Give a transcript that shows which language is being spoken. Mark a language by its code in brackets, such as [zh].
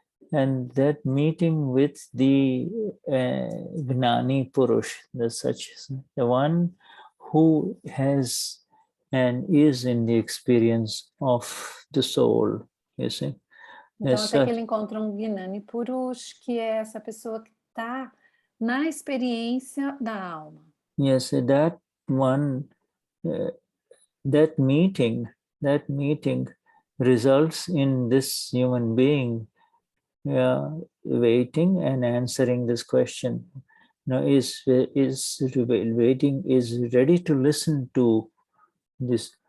[en] And that meeting with the Gnani Purush, the one who has and is in the experience of the soul, you see. [pt] Então, até que ele encontra um Gnani Purush, que é essa pessoa que está na experiência da alma. [en] Yes, that one, that meeting results in this human being waiting and answering this question. Is waiting, is ready to listen to this.